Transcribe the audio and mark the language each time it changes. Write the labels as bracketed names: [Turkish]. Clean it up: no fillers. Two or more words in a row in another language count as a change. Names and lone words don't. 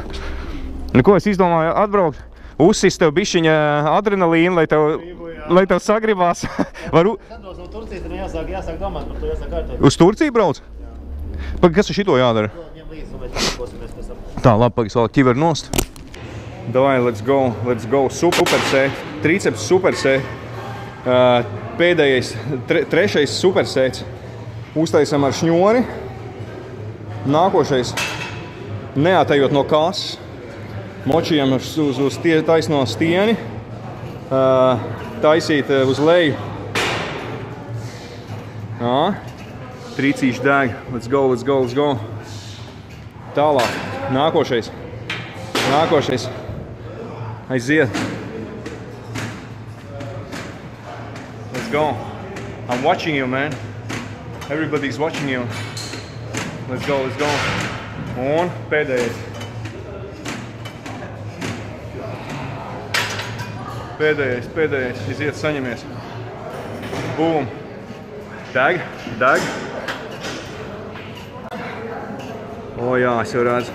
[Latvian] Nu, ko es izdomāju atbraukt? Uzsist tev bišķiņa adrenalīnu, lai tev sagribās. Sandos no Turcijas, tad jāsāk domāt par to, jāsāk kārtot. Uz Turciju brauc? Pagaid, kas ar šito jādara? Ņem līdzi, un mēs pakosimies pēc tam. Tā, labi, pagaid, vēl ķiver nost. Davai, [English] let's go, [Latvian] supersēt, triceps supersēt. Pēdējais, trešais supersēts. Uztaisam ar šņori. Nākošais, neatējot no kases. Močījam uz taisno stieni. Taisīt uz leju. Tricīši deg. [English] Let's go. [Latvian] Tālāk. Nākošais. Aiziet. [English] Let's go. I'm watching you, man. Everybody's watching you. Let's go. [Latvian] Un pēdējais. Pēdējais. Iziet, saņemies. Boom. Deg. O jā, es jau redzu.